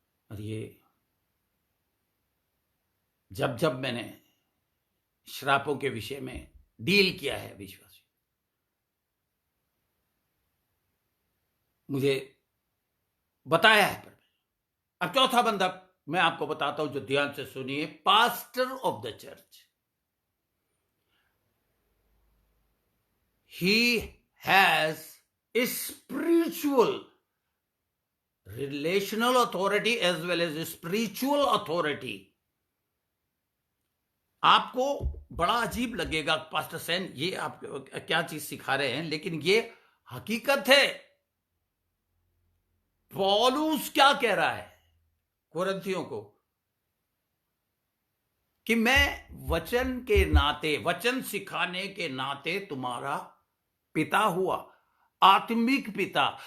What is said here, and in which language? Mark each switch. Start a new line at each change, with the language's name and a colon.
Hindi: और ये जब जब मैंने श्रापों के विषय में डील किया है विश्वासी, मुझे बताया है। पर अब चौथा बंदा मैं आपको बताता हूं, जो ध्यान से सुनिए।
English: Pastor of the church, he has a spiritual relational authority as well as a spiritual authority।
Hindi: आपको बड़ा अजीब लगेगा, पास्टर सेन ये आप क्या चीज सिखा रहे हैं, लेकिन ये हकीकत है। पौलुस क्या कह रहा है कोरिन्थियों को कि मैं वचन के नाते, वचन सिखाने के नाते तुम्हारा पिता हुआ, आत्मिक पिता।